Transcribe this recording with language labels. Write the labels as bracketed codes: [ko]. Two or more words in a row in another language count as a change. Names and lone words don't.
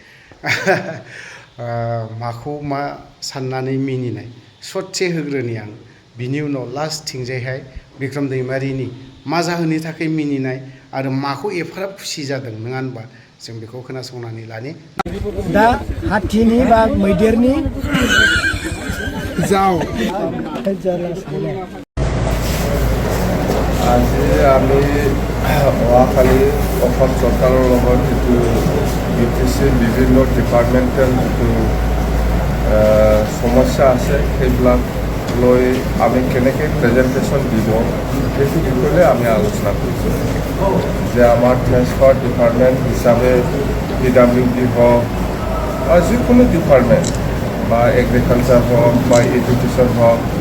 [brx] माखौ मा साननानै मिनिनाय ससे होग्रोनि आं बिनि उनाव लास्टथिंजायहाय बिक्रम दैमारिनि मा जाहोननि थाखाय मिनिनाय आरो माखौ एफाराब खुसि जादों नङा होनबा जों बेखौ खोनासंनानै लानि दा हाथिनि बा मैदेरनि [as] যাও আজি আমি অহাকালি অসম চৰকাৰৰ লগত যিটো UTCৰ বিভিন্ন ডিপাৰ্টমেণ্টেল যিটো সমস্যা আছে সেইবিলাক লৈ আমি কেনেকৈ প্ৰেজেণ্টেশ্যন দিব সেইটো বিষয়ে আমি আলোচনা কৰিছোঁ যে আমাৰ ট্ৰেন্সপৰ্ট ডিপাৰ্টমেণ্ট হিচাপে PWD হওক বা যিকোনো ডিপাৰ্টমেণ্ট বা এগ্ৰিকালচাৰ হওক বা এডুকেশ্যন হওক